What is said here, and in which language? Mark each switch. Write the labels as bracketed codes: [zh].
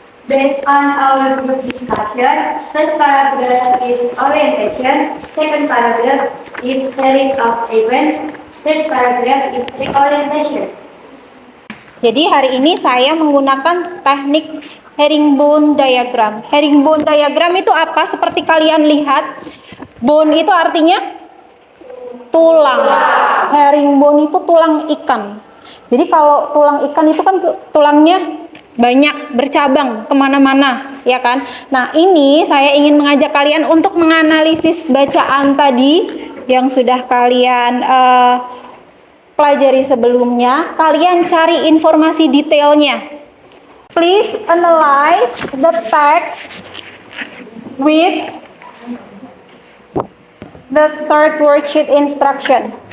[en] Based on our group discussion, first paragraph is orientation, second paragraph is series of events, third paragraph is reorientation. [id] Jadi hari ini saya menggunakan teknik herringbone diagram. Herringbone diagram itu apa? Seperti kalian lihat, bone itu artinya tulang. Herringbone itu tulang ikan. Jadi kalau tulang ikan itu kan tulangnya banyak bercabang kemana-mana, ya kan? Nah, ini saya ingin mengajak kalian untuk menganalisis bacaan tadi yang sudah kalian pelajari sebelumnya. Kalian cari informasi detailnya. [en] Please analyze the text with the third worksheet instruction.